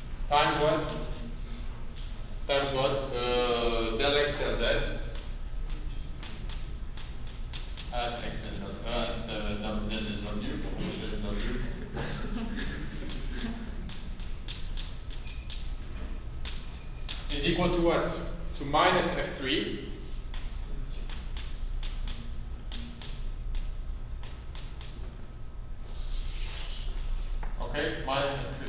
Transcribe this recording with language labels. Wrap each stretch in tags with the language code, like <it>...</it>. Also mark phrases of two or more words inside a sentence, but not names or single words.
<en>times what? Times what? Del x del z. X and del z is w. Z is w. Is equal to what? To minus f3. Okay, minus f3.</en>